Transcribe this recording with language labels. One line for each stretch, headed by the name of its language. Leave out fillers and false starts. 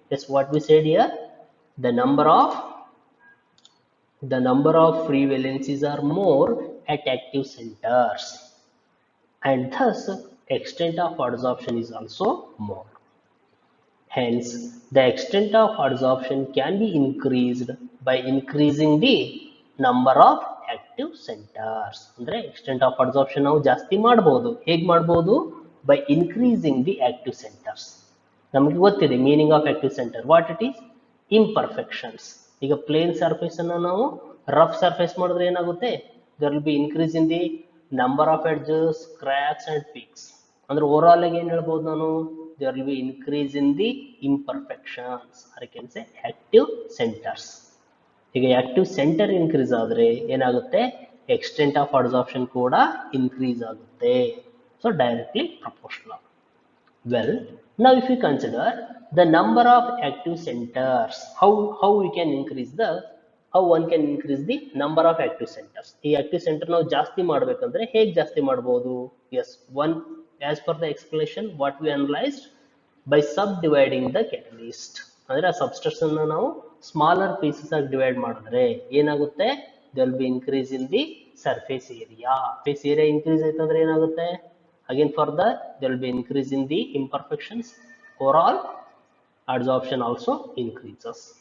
English: Yes, what we said here, the number of free valencies are more at active centers. and thus extent of adsorption is also more. Hence, the extent of adsorption can be increased by increasing the number of active centers.
Kannada: ಅಂದ್ರೆ
English: extent of adsorption
Kannada: ನಾವು ಜಾಸ್ತಿ ಮಾಡಬಹುದು. ಹೇಗೆ ಮಾಡಬಹುದು?
English: By increasing the active centers.
Kannada: ನಮಗೆ ಗೊತ್ತಿದೆ
English: Meaning of active centre. What it is? Imperfections.
Kannada: ಈಗ plane surface ಅನ್ನು ನಾವು ರಫ್ ಸರ್ಫೇಸ್ ಮಾಡಿದ್ರೆ ಏನಾಗುತ್ತೆ?
English: There will be increase in the number of edges, cracks and peaks.
Kannada: ಅಂದ್ರೆ ಓವರ್ ಆಲ್ ಆಗಿ ಏನ್ ಹೇಳ್ಬೋದು ನಾನು?
English: there will be increase in the imperfections, or I can say active centers.
Kannada: ಈಗ
English: active center increase
Kannada: ಆದರೆ ಏನಾಗುತ್ತೆ?
English: extent of adsorption
Kannada: ಕೂಡ
English: increase
Kannada: ಆಗುತ್ತೆ.
English: So directly proportional. Well, now if we consider the number of active centers, how we can increase how one can increase the number of active centers.
Kannada: ಈ active center ನಾವು ಜಾಸ್ತಿ ಮಾಡಬೇಕಂದ್ರೆ ಹೇಗೆ ಜಾಸ್ತಿ ಮಾಡಬಹುದು?
English: Yes, one, as per the explanation what we analyzed, by subdividing the catalyst.
Kannada: ಅಂದ್ರೆ ಆ substance ಅನ್ನು ನಾವು ಸ್ಮಾಲರ್ ಪೀಸಸ್ ಆಗಿ ಡಿವೈಡ್ ಮಾಡಿದ್ರೆ ಏನಾಗುತ್ತೆ?
English: there will be increase in the surface area. Surface area increase
Kannada: ಆಯ್ತಂದ್ರೆ ಏನಾಗುತ್ತೆ?
English: Again further there will be increase in the imperfections. Overall adsorption also increases.